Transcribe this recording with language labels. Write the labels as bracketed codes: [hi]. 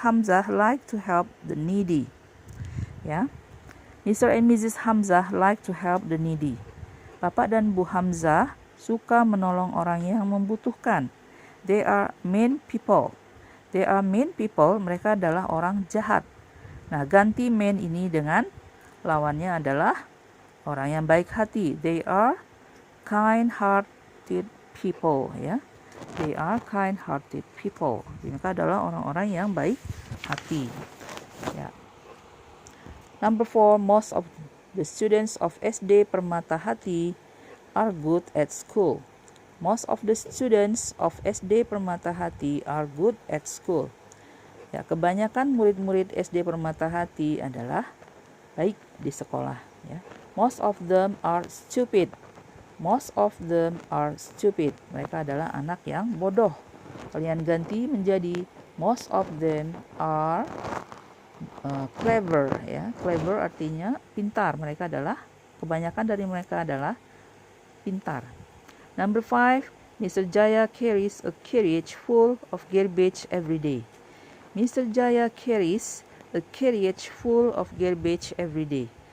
[en] Hamzah like to help the needy. Ya. Mr. and Mrs. Hamzah like to help the needy. [id] Bapak dan Bu Hamzah suka menolong orang yang membutuhkan. [en] They are mean people. They are mean people, [id] mereka adalah orang jahat. Nah, ganti mean ini dengan lawannya adalah orang yang baik hati. [en] They are kind-hearted people, ya. They are kind-hearted people. [id] Mereka adalah orang-orang yang baik hati. Ya. [en] Number 4, most of the students of SD Permatahati are good at school. Most of the students of SD Permatahati are good at school. [id] Ya, kebanyakan murid-murid SD Permatahati adalah baik di sekolah. Ya. [en] Most of them are stupid. Most of them are stupid. [id] Mereka adalah anak yang bodoh. Kalian ganti menjadi [en] most of them are clever. [id] Ya. Clever artinya pintar. Mereka adalah, kebanyakan dari mereka adalah pintar. [en] Number 5, Mr. Jaya carries a carriage full of garbage every day. Mr. Jaya carries a carriage full of garbage every day.